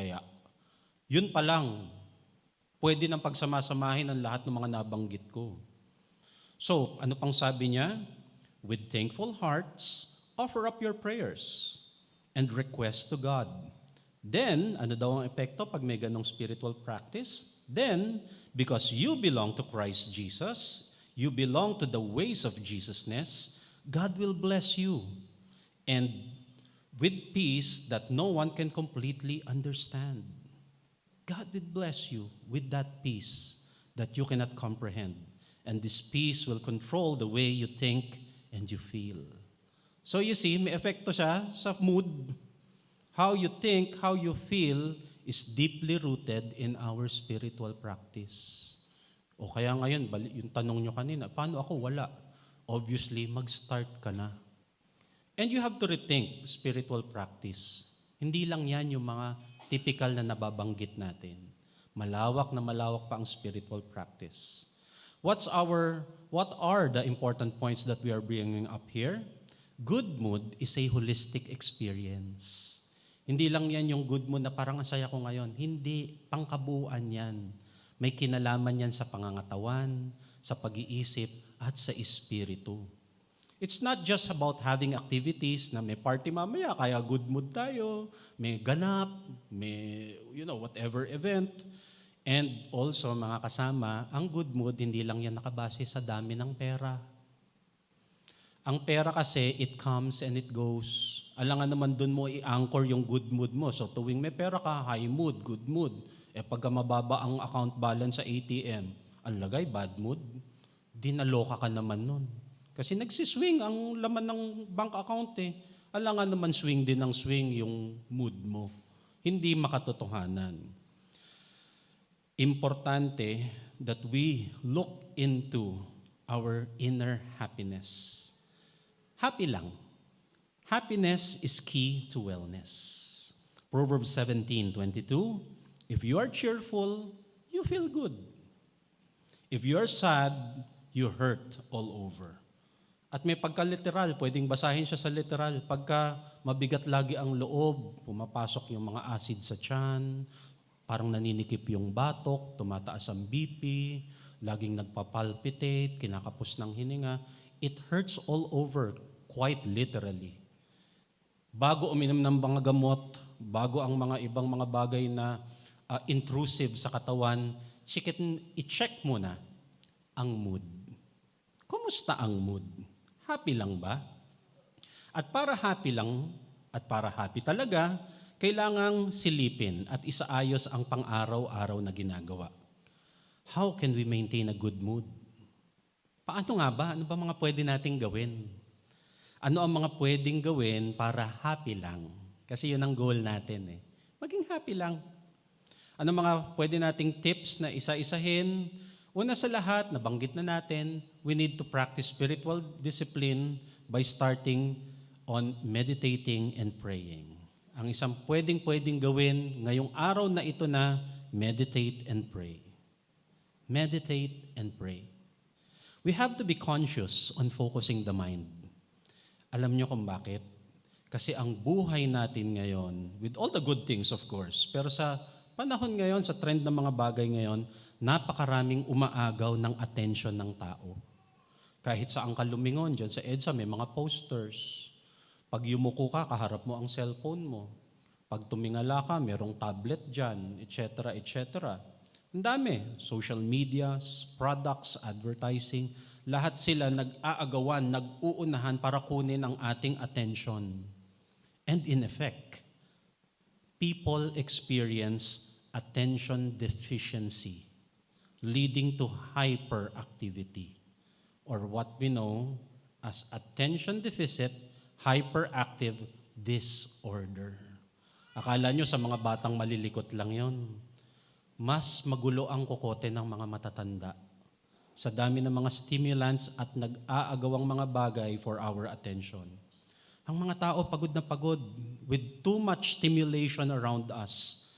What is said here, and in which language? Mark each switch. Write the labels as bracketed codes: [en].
[tl] Kaya, yun pa lang, pwede nang pagsamasamahin ang lahat ng mga nabanggit ko. So, ano pang sabi niya? [en] With thankful hearts, offer up your prayers and request to God. [tl] Then, ano daw ang epekto pag may ganong spiritual practice? [en] Then, because you belong to Christ Jesus, you belong to the ways of Jesusness, God will bless you. And with peace that no one can completely understand. God will bless you with that peace that you cannot comprehend. And this peace will control the way you think and you feel. So you see, [tl] may epekto siya sa mood. [en] How you think, how you feel is deeply rooted in our spiritual practice. [tl] O kaya ngayon, yung tanong nyo kanina, paano ako wala? Obviously, mag-start ka na. [en] And you have to rethink spiritual practice. [tl] Hindi lang yan yung mga typical na nababanggit natin. Malawak na malawak pa ang [en] spiritual practice. What are the important points that we are bringing up here? Good mood is a holistic experience. [tl] Hindi lang yan yung good mood na parang ang saya ko ngayon. Hindi, pangkabuuan yan. May kinalaman yan sa pangangatawan, sa pag-iisip, at sa espiritu. [en] It's not just about having activities [tl] na may party mamaya, kaya good mood tayo, may ganap, may, [en] whatever event. [tl] And also, mga kasama, ang good mood, hindi lang yan nakabase sa dami ng pera. Ang pera kasi, [en] it comes and it goes. [tl] Alangan naman dun mo i-anchor yung good mood mo. So tuwing may pera ka, high mood, good mood. Pagka mababa ang account balance sa ATM, ang lagay, bad mood. Dinaloka ka naman nun. Kasi nagsiswing ang laman ng bank account Alangan naman swing din ng swing yung mood mo. Hindi makatotohanan. [en] Importante that we look into our inner happiness. Happy lang. Happiness is key to wellness. Proverbs 17:22, if you are cheerful, you feel good. If you are sad, you hurt all over. [tl] At may pagka-literal, pwedeng basahin siya sa literal. Pagka mabigat lagi ang loob, pumapasok yung mga acid sa tiyan, parang naninikip yung batok, tumataas ang BP, laging nagpapalpitate, kinakapos ng hininga, [en] it hurts all over, quite literally. [tl] Bago uminom ng mga gamot, bago ang mga ibang mga bagay na intrusive sa katawan, i-check muna ang mood. Kumusta ang mood? Happy lang ba? At para happy lang, at para happy talaga, kailangang silipin at isaayos ang pang-araw-araw na ginagawa. [en] How can we maintain a good mood? [tl] Paano nga ba? Ano ba mga pwede nating gawin? Ano ang mga pwedeng gawin para happy lang? Kasi yun ang goal natin Maging happy lang. Ano mga pwede nating tips na isa-isahin? Una sa lahat, nabanggit na natin, [en] we need to practice spiritual discipline by starting on meditating and praying. [tl] Ang isang pwedeng gawin ngayong araw na ito na meditate and pray. [en] Meditate and pray. We have to be conscious on focusing the mind. [tl] Alam niyo kung bakit? Kasi ang buhay natin ngayon, [en] with all the good things of course, [tl] pero sa panahon ngayon, sa trend ng mga bagay ngayon, napakaraming umaagaw ng attention ng tao. Kahit saan ka lumingon, dyan sa EDSA may mga posters. Pag yumuko ka, kaharap mo ang cellphone mo. Pag tumingala ka, merong tablet dyan, etc., etc. Ang dami. Social medias, products, advertising, lahat sila nag-aagawan, nag-uunahan para kunin ang ating attention. [en] And in effect, people experience attention deficiency, leading to hyperactivity, or what we know as attention deficit hyperactive disorder. [tl] Akala nyo sa mga batang malilikot lang yon. Mas magulo ang kokote ng mga matatanda sa dami ng mga stimulants at nag-aagawang mga bagay [en] for our attention. [tl] Ang mga tao pagod na pagod [en] with too much stimulation around us.